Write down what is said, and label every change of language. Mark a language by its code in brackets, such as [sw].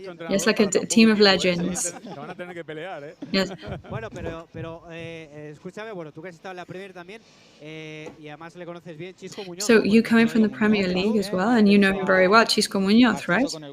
[en] It's like a team of legends. Yes. [es] Bueno, pero escúchame, bueno, tú que has estado en la Premier también y además le conoces bien, Chisco Muñoz. [en] So you coming from the Premier League as well, and you know him very well, Chisco Muñoz, right?